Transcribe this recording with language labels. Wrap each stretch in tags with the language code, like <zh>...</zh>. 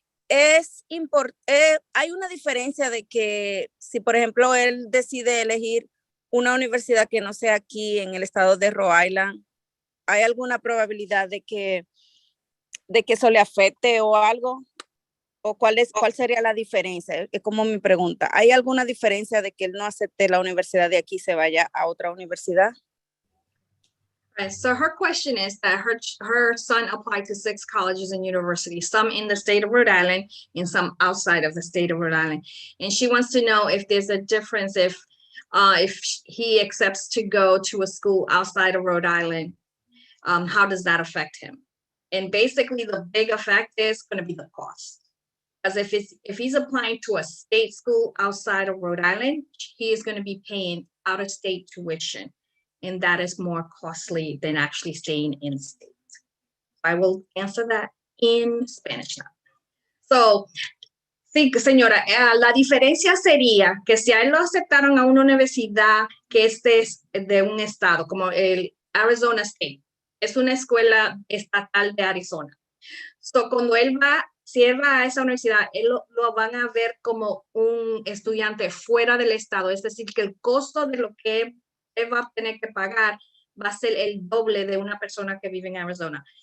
<es>Hay una diferencia de que si, por ejemplo, él decide elegir una universidad que no sea aquí en el estado de Rhode Island, ¿hay alguna probabilidad de que eso le afecte o algo? ¿O cuál sería la diferencia? Es como mi pregunta. ¿Hay alguna diferencia de que él no acepte la universidad de aquí y se vaya a otra universidad?</es> <en>Right, so her question is that her son applied to 6 colleges and universities, some in the state of Rhode Island and some outside of the state of Rhode Island. And she wants to know if there's a difference if he accepts to go to a school outside of Rhode Island, how does that affect him? And basically the big effect is going to be the cost. Because if he's applying to a state school outside of Rhode Island, he is going to be paying out-of-state tuition, and that is more costly than actually staying in state. I will answer that in Spanish now.</en> <es>So, sí, señora, la diferencia sería que si a él lo aceptaron a una universidad que es de un estado, como el Arizona State, es una escuela estatal de Arizona. So, cuando si él va a esa universidad, él lo van a ver como un estudiante fuera del estado, es decir, que el costo de lo que él va a tener que pagar va a ser el doble de una persona que vive en Arizona.</es>